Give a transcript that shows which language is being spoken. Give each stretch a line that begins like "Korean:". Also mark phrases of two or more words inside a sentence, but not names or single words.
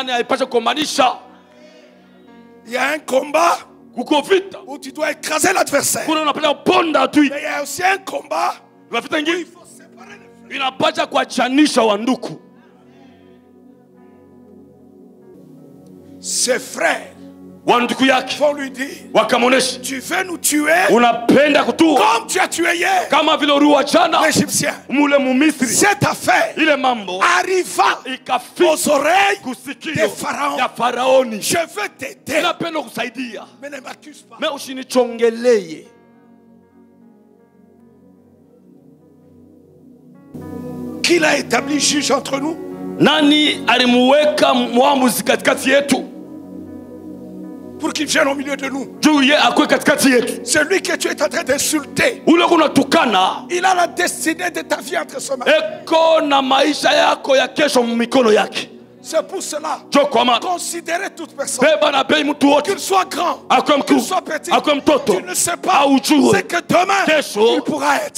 French: Il y a un combat où tu dois écraser l'adversaire. Mais il y a aussi un combat où il faut séparer
Swahili: Inapacha kuachanisha wanduku.
French: Ses frères
Swahili: wanduku yake
French: vont lui dire,
Swahili: wakamonesha,
French: tu veux nous tuer
Swahili: unapenda kutua
French: comme tu as tué hier
Swahili: kama vile uliua jana
French: l'Égyptien.
Swahili: mule mumisri.
French: Cette affaire
Swahili: ile mambo
French: arriva
Swahili: ikafika
French: aux oreilles
Swahili: kusikio
French: de Pharaon.
Swahili: ya Faraoni.
French: Je veux t'aider,
Swahili: Napenda kusaidia,
French: mais ne m'accuse pas.
Swahili: mais usinichongeleye.
French: Qui l'a établi juge entre nous?
Swahili: Nani alimuweka mwamuzi katikati yetu?
French: Pour qu'il vienne au milieu de nous. C'est lui que tu es en train d'insulter. Il a la destinée de ta vie entre ses mains. C'est pour cela, considérez toute personne, qu'il soit grand, qu'il soit petit, tu ne sais pas, c'est que demain, il pourra être.